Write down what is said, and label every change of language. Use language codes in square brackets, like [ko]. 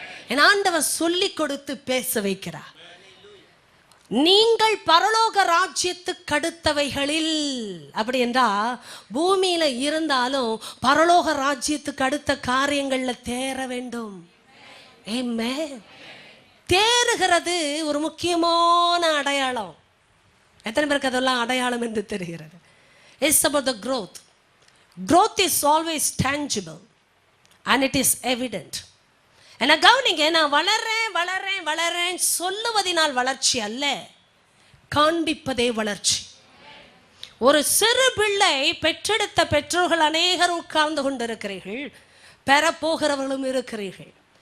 [ta] என் ஆண்டவர் சொல்லி கொடுத்து பேச வைக்கிறார். நீங்கள் பரலோக ராஜ்யத்துக்கு அடுத்தவைகளில், அப்படி என்றா பூமியில இருந்தாலும் பரலோக ராஜ்யத்துக்கு அடுத்த காரியங்கள்ல தேற வேண்டும். ஆமென். தேறுகிறது ஒரு முக்கியமான அடையாளம். எத்தனை பேருக்கு அதெல்லாம் அடையாளம் என்று தெரிகிறது? [en] It's about the growth. Growth is always tangible and it is evident. [ta] என்ன கவனிங்க, நான் வளர்றேன் வளர்றேன் வளர்றேன் சொல்லுவதினால் வளர்ச்சி அல்ல, காண்பிப்பதே வளர்ச்சி. ஒரு சிறு பிள்ளை பெற்றெடுத்த பெற்றோர்கள் அநேகர் உட்கார்ந்து கொண்டிருக்கிறீர்கள், பெறப்போகிறவர்களும் இருக்கிறீர்கள்.